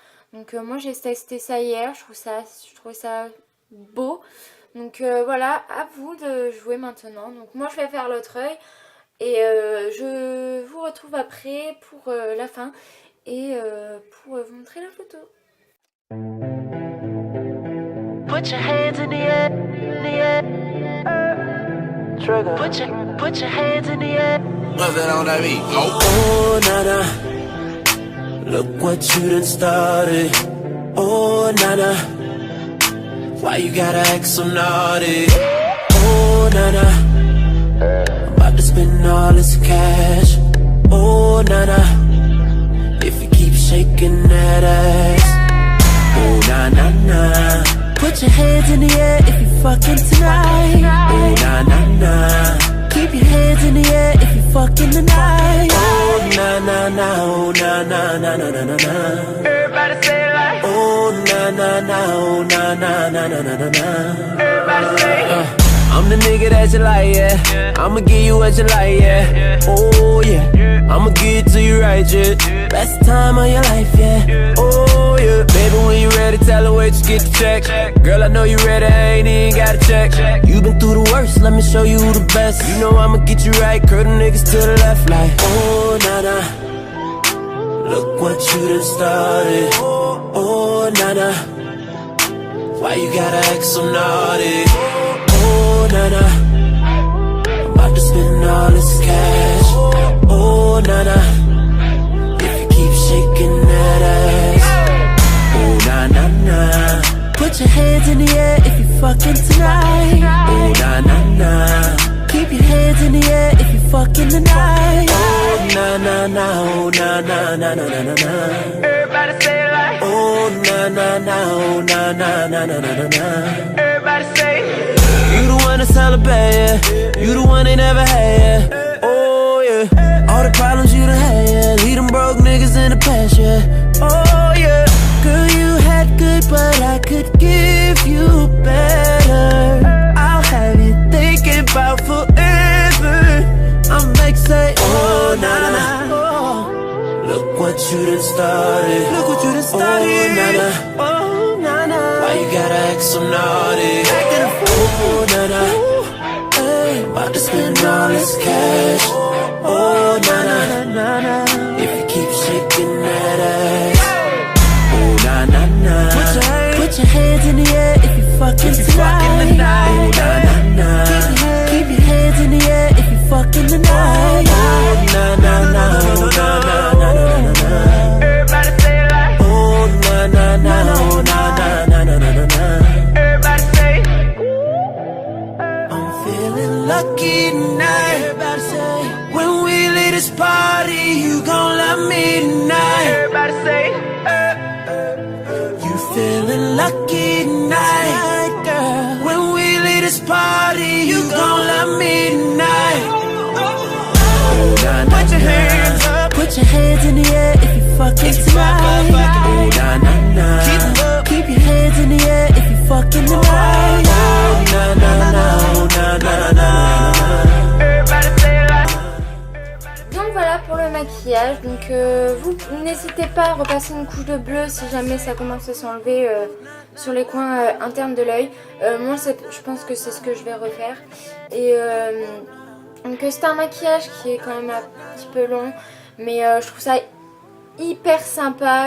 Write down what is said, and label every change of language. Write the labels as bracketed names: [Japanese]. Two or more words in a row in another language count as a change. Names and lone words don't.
[French] Donc moi j'ai testé ça hier. Je trouvais ça beau. Donc voilà, à vous de jouer maintenant. Donc moi je vais faire l'autre œil. Et je vous retrouve après pour la fin. Et pour vous montrer la photo. [English] Put your hands in the air, in the air. Trigger. Put your hands in the air. What's that on that beat? Oh, nana. Look what you done started. Oh, nana. Why you gotta act so naughty? Oh, nana. I'm about to spend all this cash. Oh, nana. If you keep shaking that ass. Oh, na na na. Put your hands in the air if you fucking tonight. Oh na na na. Keep your hands in the air if you fucking tonight. Oh na na na. Oh na na na na na na na. Everybody say it like. Oh na na na. Oh na na na na na na na. Everybody say. I'm the nigga that you like, yeah. I'ma give you what you like, yeah. Oh yeah. I'ma give it to you right, yeah. Best time of your life, yeah. Oh yeah. Baby, when you ready, tell her wait, just get the check. Girl, I know you ready, I ain't even gotta check. You been through the worst, let me show you who the best. You know I'ma get you right, curl them niggas to the left, like. Oh na na. Look what you done started. Oh na na. Why you gotta act so naughty? Oh na na. I'm about to spend all this cash. Oh na na. If you keep shaking that ass. Oh na na na. Put your hands in the air if you fucking tonight. Oh na na na. Keep your hands in the air if you fucking tonight. Oh na na na. Oh na na na na na na na. Everybody say it like. Oh na na na. Oh na na na na na na na. Everybody say. You the one that's hella bad, yeah. You the one they never had, yeah. Oh yeah. All the problems you done had, yeah. Leave them broke niggas in the past, yeah. Oh yeah. Girl, you had good, but I could give you better. I'll have you thinking about forever. I'm like say, oh na na na. Oh. Look what you done started. Look what you done started. Oh na na. Oh na na. Why you gotta act so naughty? Acting a fool. Oh na na. Hey, about to spend all this cash. Oh na na na na. If you keep shaking that ass. Oh na na na. Put your hands in the air if you fucking tonight. Oh na na na. Keep your hands in the air if you fucking tonight. Oh na na na. Oh na na na na na. Everybody say it like. Oh na na na. Oh na na na na na na. Everybody say. I'm feeling lucky tonight. Everybody say. When we leave this party, you gon' love me tonight. Everybody say. You feeling lucky tonight, girl. When we leave this shawty, you gon' love me tonight. Oh, nah, nah, put your hands up, put your hands in the air if you fucking tonight. Oh, nah, nah, nah. Keep your hands in the air if you fucking tonight. Oh, nah, nah, nah, nah, nah, nah. Everybody say it like. [French] Donc voilà pour le maquillage. Donc vous n'hésitez pas à repasser une couche de bleu si jamais ça commence à s'enlever sur les coins internes de l'œil. Moi je pense que c'est ce que je vais refaire. Et donc c'est un maquillage qui est quand même un petit peu long, mais je trouve ça hyper sympa.